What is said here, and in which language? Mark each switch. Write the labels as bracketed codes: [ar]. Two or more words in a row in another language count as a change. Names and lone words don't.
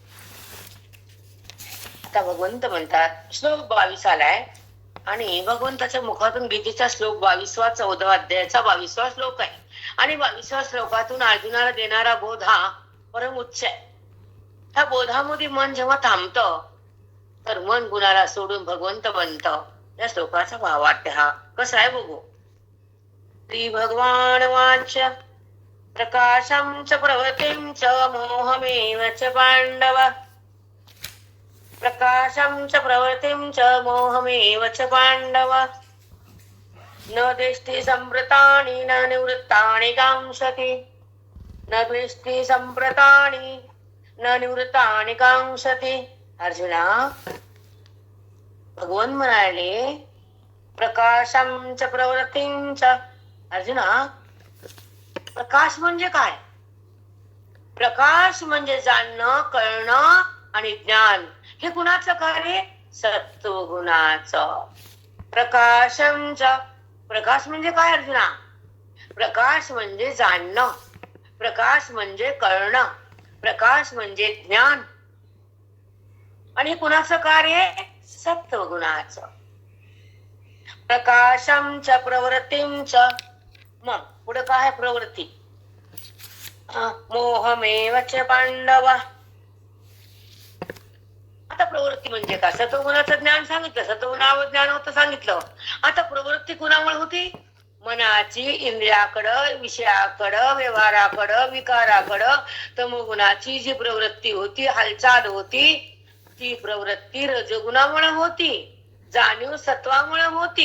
[mr] आता भगवंत म्हणतात, श्लोक 22 आलाय आणि भगवंताच्या मुखातून गीतेचा श्लोक 22वा 14 अध्यायाचा 22वा श्लोक आहे. आणि 22व्या श्लोकातून अर्जुनाला देणारा बोध हा परम उच्च आहे. ह्या बोधामध्ये मन जेव्हा थांबतं तर मन गुणाला सोडून भगवंत बनतं. या श्लोकाचा भावार्थ हा कसा आहे बघू. [sa] श्री भगवान वाच प्रकाशं च प्रवृत्तिं च मोहमेव च पांडव. प्रकाशं च प्रवृत्तिं च मोहमेव च पांडव. न दृष्टि संप्रतानि न निवृत्तानि कांक्षति. न दृष्टि संप्रतानि न निवृत्तानि कांक्षति. [mr] अर्जुना, भगवान म्हणाले [sa] प्रकाशं च प्रवृत्तिं च. [mr] अर्जुना, प्रकाश म्हणजे काय? प्रकाश म्हणजे जाणणं, कळणं आणि ज्ञान. हे गुणाचं कार्य, सत्वगुणाचं. [sa] प्रकाशं च, [mr] प्रकाश म्हणजे काय अर्जुना? प्रकाश म्हणजे जाणणं, प्रकाश म्हणजे कळणं, प्रकाश म्हणजे ज्ञान. आणि कुणाचं कार्य? सत्वगुणाचं. [sa] प्रकाशं च प्रवृत्तिं च. [mr] मग पुढे काय आहे प्रवृत्ती? [sa] मोहमेव च पांडव. [mr] आता प्रवृत्ती म्हणजे काय? सत्वगुणाचं ज्ञान सांगितलं, सत्वगुणावर ज्ञान होतं सांगितलं. आता प्रवृत्ती कुणामुळे होती? मनाची इंद्रियाकडं, विषयाकडं, व्यवहाराकडं, विकाराकडं तमोगुणाची जी प्रवृत्ती होती, हालचाल होती, ती प्रवृत्ती रजगुणामुळे होती, जाणीव सत्वामुळे होती.